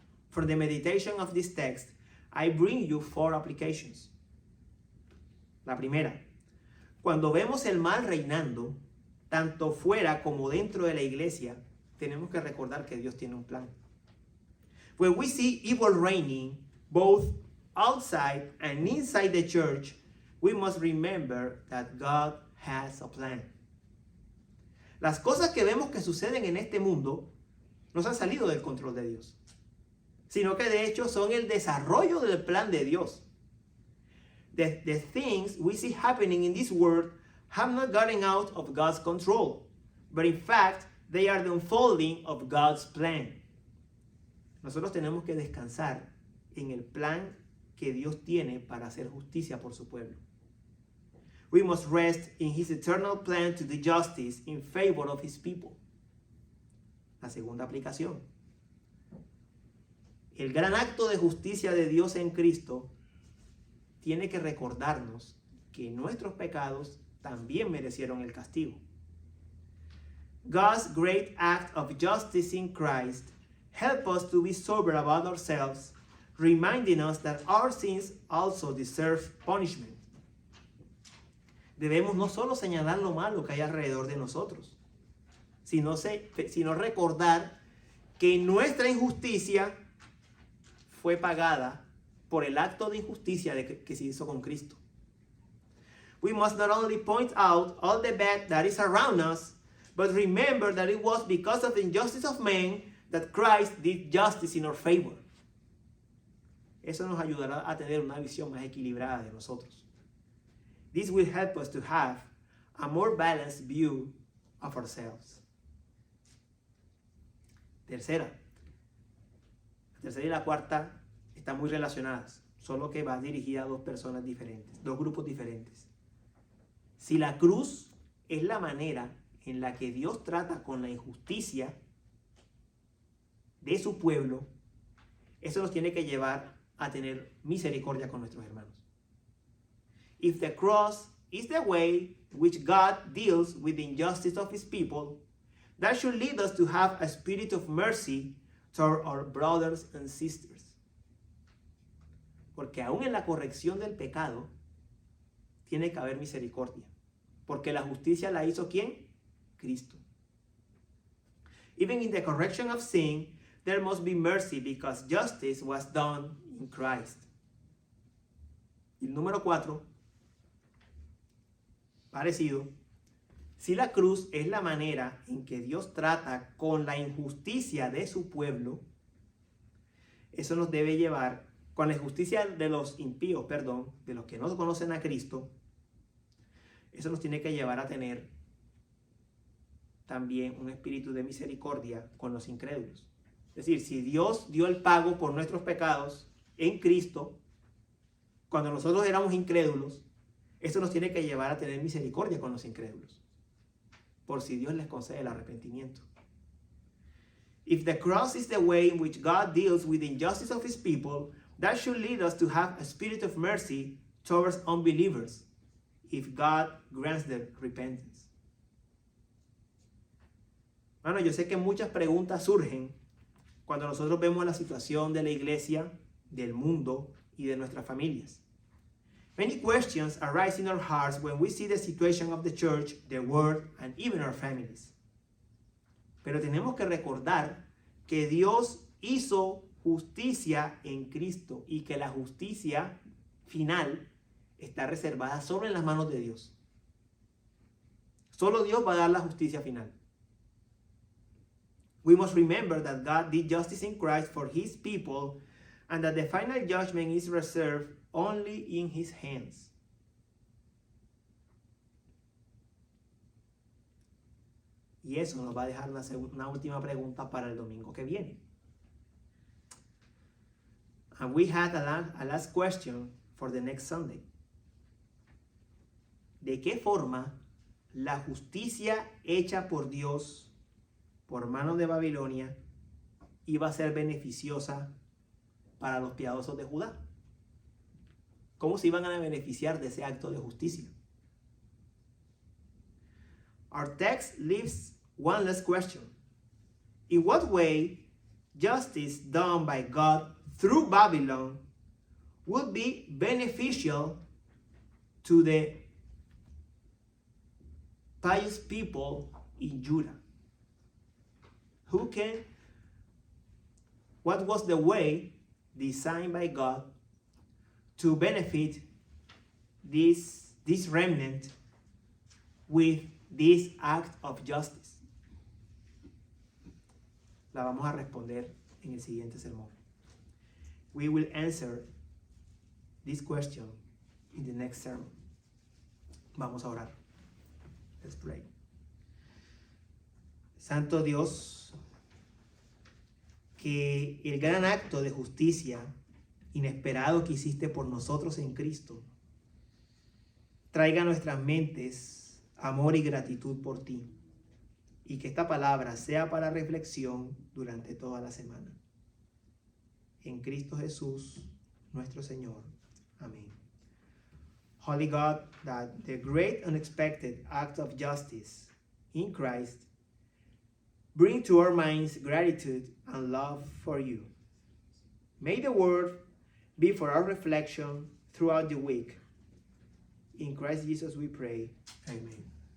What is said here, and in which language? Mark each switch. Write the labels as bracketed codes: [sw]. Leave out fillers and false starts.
[en] For the meditation of this text, I bring you 4 applications. [es] La primera, cuando vemos el mal reinando, tanto fuera como dentro de la iglesia, tenemos que recordar que Dios tiene un plan. [en] When we see evil reigning, both outside and inside the church, we must remember that God has a plan. [es] Las cosas que vemos que suceden en este mundo no se han salido del control de Dios, sino que de hecho son el desarrollo del plan de Dios. [en] The things we see happening in this world have not gotten out of God's control, but in fact, they are the unfolding of God's plan. [es] Nosotros tenemos que descansar en el plan que Dios tiene para hacer justicia por su pueblo. [en] We must rest in his eternal plan to do justice in favor of his people. [es] La segunda aplicación. El gran acto de justicia de Dios en Cristo tiene que recordarnos que nuestros pecados también merecieron el castigo. [en] God's great act of justice in Christ helps us to be sober about ourselves, reminding us that our sins also deserve punishment. [es] Debemos no solo señalar lo malo que hay alrededor de nosotros, sino recordar que nuestra injusticia fue pagada por el acto de injusticia que se hizo con Cristo. [en] We must not only point out all the bad that is around us, but remember that it was because of the injustice of man that Christ did justice in our favor. [es] Eso nos ayudará a tener una visión más equilibrada de nosotros. [en] This will help us to have a more balanced view of ourselves. [es] La tercera y la cuarta están muy relacionadas, solo que va dirigida a 2 personas diferentes, 2 grupos diferentes. Si la cruz es la manera en la que Dios trata con la injusticia de su pueblo, eso nos tiene que llevar a tener misericordia con nuestros hermanos. [en] If the cross is the way in which God deals with the injustice of his people, that should lead us to have a spirit of mercy toward our brothers and sisters. [es] Porque aún en la corrección del pecado tiene que haber misericordia. Porque la justicia la hizo ¿quién? Cristo. [en] Even in the correction of sin, there must be mercy because justice was done in Christ. [es] Y el número 4, parecido. Si la cruz es la manera en que Dios trata con la injusticia de su pueblo, eso nos debe llevar, con la injusticia de los impíos, de los que no conocen a Cristo, eso nos tiene que llevar a tener también un espíritu de misericordia con los incrédulos. Es decir, si Dios dio el pago por nuestros pecados en Cristo, cuando nosotros éramos incrédulos, eso nos tiene que llevar a tener misericordia con los incrédulos, por si Dios les concede el arrepentimiento. [en] If the cross is the way in which God deals with the injustice of his people, that should lead us to have a spirit of mercy towards unbelievers, if God grants them repentance. [es] Bueno, yo sé que muchas preguntas surgen cuando nosotros vemos la situación de la iglesia, del mundo y de nuestras familias. [en] Many questions arise in our hearts when we see the situation of the church, the world, and even our families. [es] Pero tenemos que recordar que Dios hizo justicia en Cristo y que la justicia final está reservada solo en las manos de Dios. Solo Dios va a dar la justicia final. [en] We must remember that God did justice in Christ for his people and that the final judgment is reserved only in his hands. [es] Y eso nos va a dejar una última pregunta para el domingo que viene. [en] And we had a last question for the next Sunday. [es] ¿De qué forma la justicia hecha por Dios por mano de Babilonia iba a ser beneficiosa para los piadosos de Judá? ¿Cómo se iban a beneficiar de ese acto de justicia? [en] Our text leaves one last question. In what way justice done by God through Babylon would be beneficial to the pious people in Judah? What was the way designed by God to benefit this remnant with this act of justice? [es] La vamos a responder en el siguiente sermón. [en] We will answer this question in the next sermon. [es] Vamos a orar. [en] Let's pray. [es] Santo Dios, que el gran acto de justicia inesperado que hiciste por nosotros en Cristo traiga a nuestras mentes amor y gratitud por ti, y que esta palabra sea para reflexión durante toda la semana. En Cristo Jesús, nuestro Señor. Amén. [en] Holy God, that the great unexpected act of justice in Christ bring to our minds gratitude and love for you. May the word be for our reflection throughout the week. In Christ Jesus we pray. Amen.